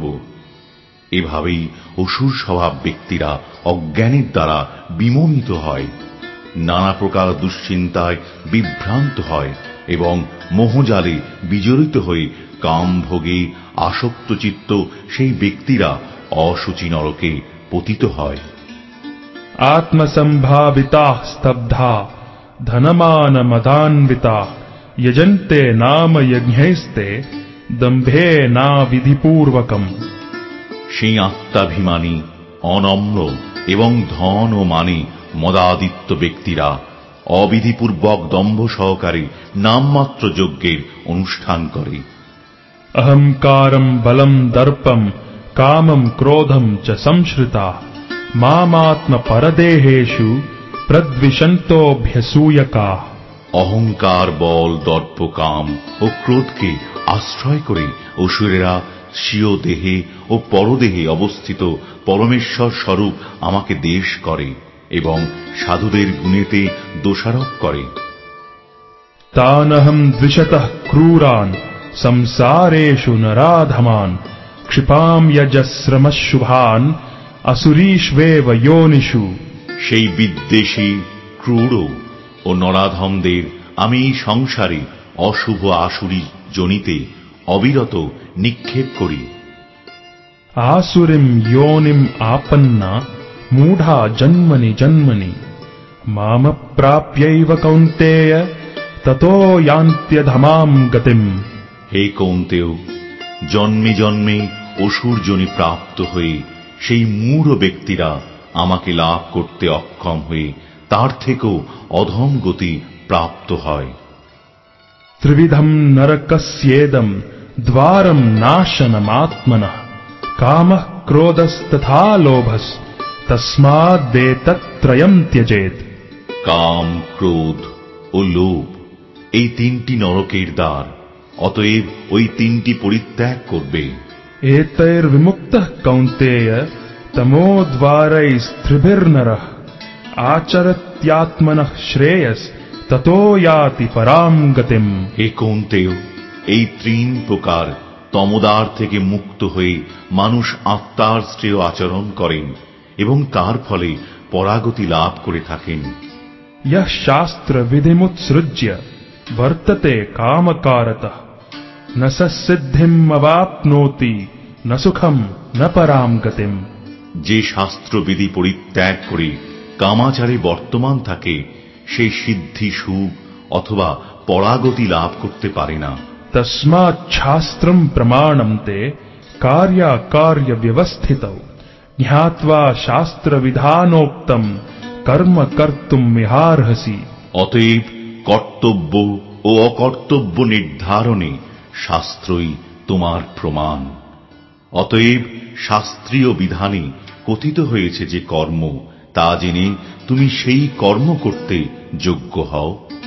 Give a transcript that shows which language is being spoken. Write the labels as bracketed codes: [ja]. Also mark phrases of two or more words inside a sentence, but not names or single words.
[bn] এভাবেই অসুর স্বভাব ব্যক্তিরা অজ্ঞানের দ্বারা বিমোহিত হয়, নানা প্রকার দুশ্চিন্তায় বিভ্রান্ত হয় এবং মোহজালে বিজড়িত হয়ে কামভোগে আসক্ত চিত্ত সেই ব্যক্তিরা অশুচি নরকে পতিত হয়। [sa] आत्मसंभाविताः स्तब्धा धनमानमदान्विताः यजन्ते नाम यज्ञैस्ते दम्भेनाविधिपूर्वकम्। [bn] সেই আত্মাভিমানী, অনম্র এবং ধন ও মানে মদাদিত্য ব্যক্তিরা অবিধিপূর্বক দম্ভ সহকারে নামমাত্র যজ্ঞের অনুষ্ঠান করে। [sa] अहंकारं बलं दर्पं कामं क्रोधं च संश्रिता मामात्म परदेहेषु प्रद्विषन्तोऽभ्यसूयका। [bn] অহংকার, বল, দর্প, কাম ও ক্রোধকে আশ্রয় করে অসুরেরা স্বীয় দেহে ও পরদেহে অবস্থিত পরমেশ্বর স্বরূপ আমাকে দেশ করে এবং সাধুদের গুণেতে দোষারোপ করে। [sa] तानहं द्विषतः क्रूरान् संसारेषु नराधमान् क्षिपां यजस्रमशुभान् असुरीष्वेव योनिषु। [bn] সেই বিদ্বেষী, ক্রূর ও নরাধমদের আমি সংসারে অশুভ আসুরী জনিতে অবিরত নিক্ষেপ করি। [sa] आसुरीं योनिम् आपन्ना मूढा जन्मनि जन्मनि मामप्राप्यैव कौन्तेय ततो यान्त्यधमां गतिम्। [bn] হে কৌন্তেয়, জন্মে জন্মে অসুর যোনি প্রাপ্ত হয়ে সেই মূঢ় ব্যক্তিরা আমাকে লাভ করতে অক্ষম হয়ে তার থেকেও অধম গতি প্রাপ্ত হয়। [sa] त्रिविधं नरकस्येदं द्वारं नाशनमात्मनः कामः क्रोधस्तथा लोभस् तस्मादेतत्त्रयं त्यजेत्। [bn] কাম, ক্রোধ ও লোভ এই তিনটি নরকের দ্বার, অতএব ওই তিনটি পরিত্যাগ করবে। [sa] एतैर्विमुक्तः कौन्तेय तमोद्वारैस्त्रिभिर्नरः आचरत्यात्मनः श्रेयस् ततो याति परां गतिम्। [bn] হে কৌন্তেয়, এই তিন প্রকার তমোদ্বার থেকে মুক্ত হয়ে মানুষ আত্মার শ্রেয় আচরণ করেন এবং তার ফলে পরাগতি লাভ করে থাকেন। [sa] यः शास्त्रविधिमुत्सृज्य वर्तते कामकारतः न स सिद्धिम् अवाप्नोति न सुखम् न पराम् गतिम्। [bn] যে শাস্ত্রবিধি পরিত্যাগ করে কামাচারে বর্তমান থাকে সে সিদ্ধি সুখ অথবা পরাগতি লাভ করতে পারে না। [sa] तस्मात् शास्त्रम् प्रमाणम् ते कार्याकार्य व्यवस्थितौ ज्ञात्वा शास्त्र विधानोक्तम् कर्म कर्तुम् मिहार्हसि। [bn] অতএব কর্তব্য ও অকর্তব্য নির্ধারণে শাস্ত্রই তোমার প্রমাণ। অতএব শাস্ত্রীয় বিধানে কথিত হয়েছে যে কর্ম, তা জেনে তুমি সেই কর্ম করতে যোগ্য হও।